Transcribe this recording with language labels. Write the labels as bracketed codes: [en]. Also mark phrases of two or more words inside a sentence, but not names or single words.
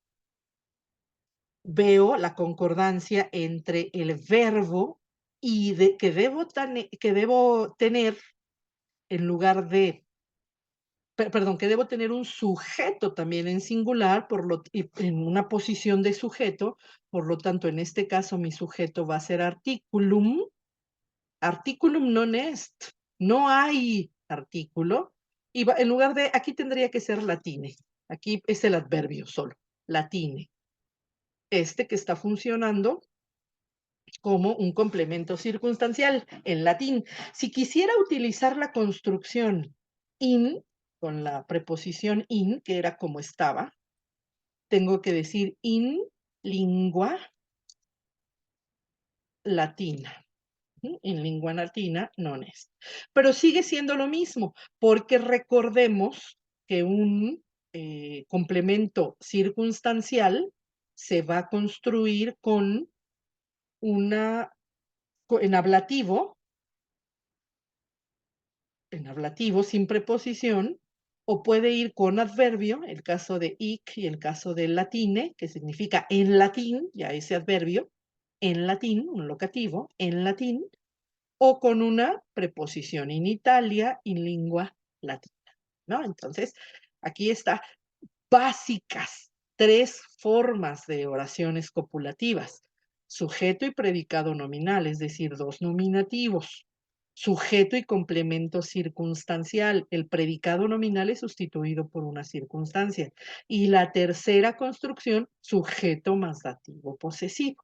[es] Veo la concordancia entre el verbo y que debo tener en lugar de perdón, que debo tener un sujeto también en singular, y en una posición de sujeto, por lo tanto, en este caso, mi sujeto va a ser articulum. [la] Articulum non est. [es] No hay artículo. Y en lugar de, aquí tendría que ser latine. Aquí es el adverbio solo, latine. Este que está funcionando como un complemento circunstancial en latín. Si quisiera utilizar la construcción in, con la preposición in, que era como estaba, tengo que decir [la] in lingua latina. [es] En lengua latina [la] non est. [es] Pero sigue siendo lo mismo, porque recordemos que un complemento circunstancial se va a construir con en ablativo sin preposición, o puede ir con adverbio, el caso de ic y el caso del latine, que significa en latín, ya ese adverbio, en latín, un locativo, en latín, o con una preposición [la] in Italia, in lingua latina, [es] ¿no? Entonces, aquí está básicas, 3 formas de oraciones copulativas, sujeto y predicado nominal, es decir, 2 nominativos, sujeto y complemento circunstancial, el predicado nominal es sustituido por una circunstancia, y la tercera construcción, sujeto más dativo posesivo.